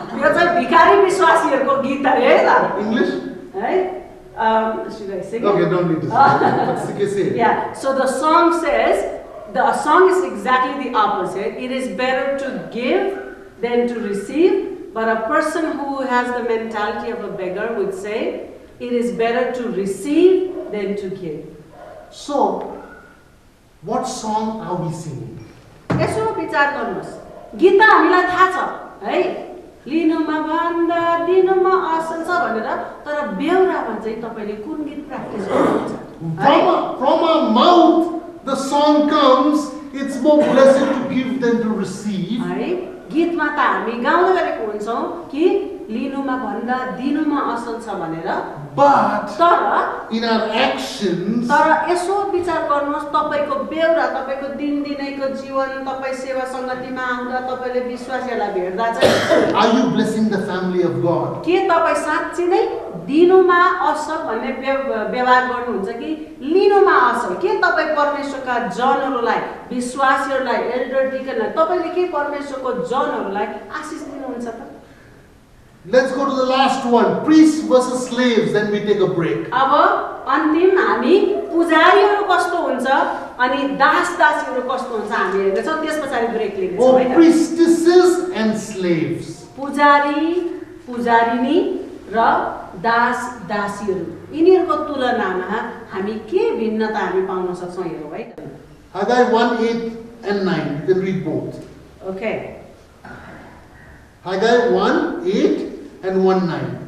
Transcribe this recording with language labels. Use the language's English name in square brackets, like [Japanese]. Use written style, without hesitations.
[Nepali] यो चाहिँ भिखारी विश्वासीहरूको गीत अरे है त। [English] English? है? Should I sing it? Okay, don't need to sing. But say it. Yeah, so the song says, the song is exactly the opposite. It is better to give than to receive, but a person who has the mentality of a beggar would say, it is better to receive than to give. So, what song are we singing? [Nepali] यसो विचार गर्नुहोस्, गीत त हामीलाई थाहा छ है, लिनुमा भन्दा दिनुमा असल छ भनेर, तर बेहोरामा चाहिँ तपाईले कुन गीत प्र्याक्टिस गर्नुहुन्छ है? [English] From our mouth, the song comes, it's more blessed to give than to receive. [Nepali] है, गीतमा त हामी गाउँदै गरेको हुन्छौँ कि लिनुमा भन्दा दिनुमा असल छ भनेर, [English] But [Nepali] तर [English] in our actions, [Nepali] यसो विचार गर्नुहोस्, तपाईको बेहोरा, तपाईको दिनदिनैको जीवन, तपाई सेवा संगतिमा आउँदा, तपाईले विश्वासीहरूलाई भेट्दा चाहिँ [English] are you blessing the family of God? [Nepali] के तपाई साँच्चै नै दिनुमा असल भन्ने व्यवहार गर्नुहुन्छ कि लिनुमा असल? के तपाई परमेश्वरका जनहरूलाई, विश्वासीहरूलाई, एल्डर डिकनलाई तपाईले के परमेश्वरको जनहरूलाई आशिष दिनुहुन्छ त? [English] Let's go to the last one, priests versus slaves, then we take a break. [Nepali] अब अन्तिम हामी पुजारीहरू कस्तो हुन्छ अनि दास-दासीहरू कस्तो हुन्छ हामी हेर्छौँ, त्यसपछि ब्रेक लिन्छौँ Oh, हैन? [English] priestesses and slaves. [Nepali] पुजारी, पुजारिनी र दास-दासीहरू, यिनीहरूको तुलनामा हामी के भिन्नता हामी पाउन सक्छौँ हेरौँ है त। [English] Haggai 1:8 and 9. You can read both. Okay, Haggai 1:8 and 1:9.